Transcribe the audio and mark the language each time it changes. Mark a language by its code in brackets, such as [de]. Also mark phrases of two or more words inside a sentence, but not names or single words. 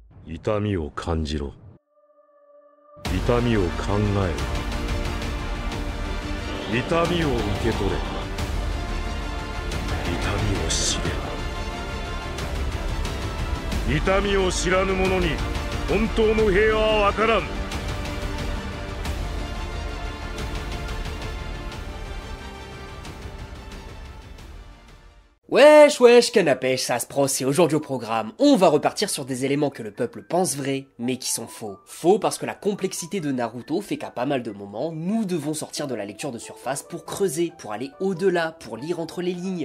[ja] 痛みを感じろ。痛みを考えろ。痛みを受け取れ。痛みを知れ。痛みを知らぬ者に本当の平和はわからん。 [fr] Wesh wesh canapèche, ça se pro, et aujourd'hui au programme, on va repartir sur des éléments que le peuple pense vrais, mais qui sont faux. Faux parce que la complexité de Naruto fait qu'à pas mal de moments, nous devons sortir de la lecture de surface pour creuser, pour aller au-delà, pour lire entre les lignes.